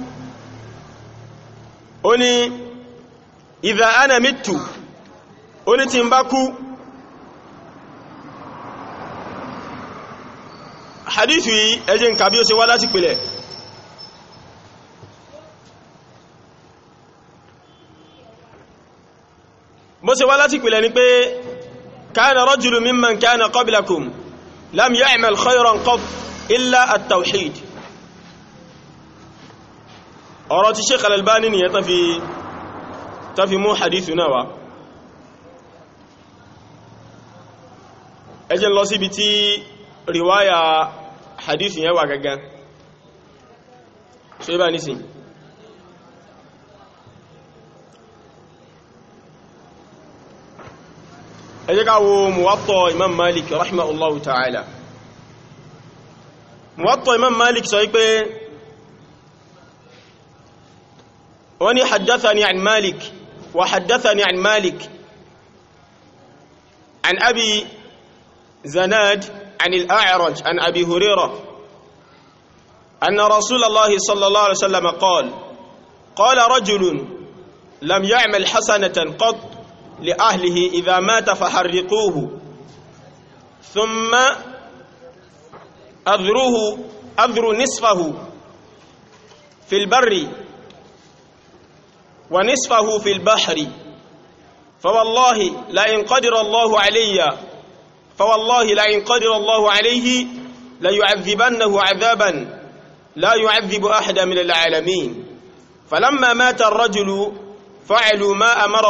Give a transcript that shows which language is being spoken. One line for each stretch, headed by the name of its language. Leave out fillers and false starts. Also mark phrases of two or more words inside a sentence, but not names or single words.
Yoruba: ó ní
Arabic: إذا أنا مت
Yoruba: ó ní tí ń bá kú hadithu yìí ẹjẹ́ nǹkan bí ó ṣe wá láti pìlẹ̀ bó ṣe wá láti pìlẹ̀ ni pé
Arabic: كان رجل ممن كان قبلكم لم يعمل خيرا قط إلا التوحيد
Yoruba: ọ̀rọ̀ tí Sheikh Al-Albani ni ta fi mú hadithu náà wá ẹ jẹ́ lọ síbi tí riwaya hadithu yẹn wà gangan ṣe bá nísìn ẹ jẹ́ ká wo Muwatta Imam Malik
Arabic: رحمه الله تعالى Muwatta Imam Malik
Yoruba: sọ wípé wọ́n ní
Arabic: حدثني عن مالك وحدثني عن مالك عن أبي الزناد عن الأعرج عن أبي هريرة أن رسول الله صلى الله عليه وسلم قال رجل لم يعمل حسنة قط لأهله إذا مات فحرقوه ثم أذروا نصفه في البر ونصفه في البحر فوالله لئن قدر الله عليه ليعذبنه عذابا لا يعذب أحد من العالمين فلما مات الرجل فعلوا ما